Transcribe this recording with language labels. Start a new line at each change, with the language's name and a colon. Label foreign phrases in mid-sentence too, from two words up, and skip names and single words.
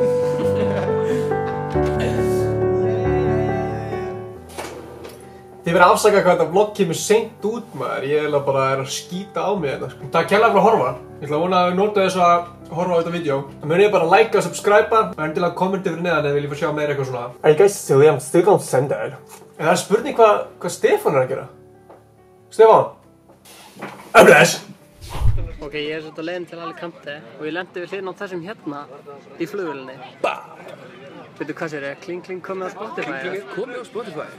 Icelandic: Þið verið að afsaka hvað þetta vlogg kemur seint út maður, ég er bara að skýta á mig þetta sko. Takk kærlega fyrir að horfa. Ég ætla að vona að þið notið þess að horfa á þetta vídeo. Það munið bara að likea og subscribe og endilega kommenti fyrir neðan ef þið viljið fá sjá meira eitthvað svona.
English: Are you guys silly? I'm still gonna send that.
Icelandic: En það er spurning hvað Stefán er að gera. Stefán? Bless! Ok, ég er svolítið leiðin til Alicante og ég lendi við hliðina á þessum hérna í flugvélinni. Veitu hvað sér ég? Kling Kling komið á Spotify? Kling Kling komið á Spotify?